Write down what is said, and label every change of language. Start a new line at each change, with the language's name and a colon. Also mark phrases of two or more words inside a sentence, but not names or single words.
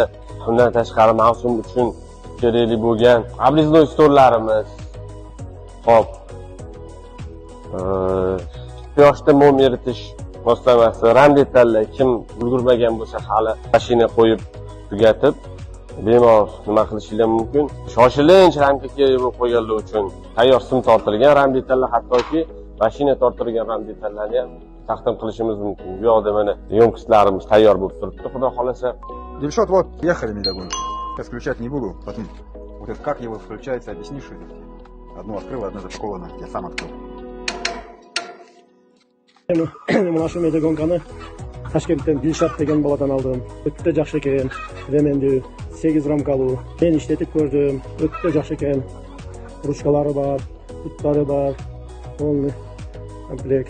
Uzbek: Bundan tashqari mavsum uchun kerakli bo'lgan obriznoy stollarimiz, hop, quyoshda mom eritish moslamasi, ramdetallar kim ulgurmagan bo'lsa hali mashina qo'yib tugatib bemalol nima qilishingiz mumkin. Shoshilinch ramka kerak bo'lib qo'yganlar uchun tayyor sim tortilgan ramdetallar, hattoki mashina tortilgan ramdetallarni ham taqdim qilishimiz mumkin. Bu yoqda mana yo'mkistlarimiz tayyor bo'lib turibdi, xudo xolasa. Dilshod,
Russian: вот, ехали медогонки. Сейчас включать не буду, потом вот это как его включается, объяснишь? Одну открыл, одну запаковано, я сам открыл.
Uzbek: Mana shu medagonkani Toshkentdan Dilshod degan boladan oldim. O'ta yaxshi ekan. Remendi 8 ramkalu. Men ishlatib ko'rdim. O'ta yaxshi ekan. Ruchkalari bor, putlari bor. To'liq komplekt.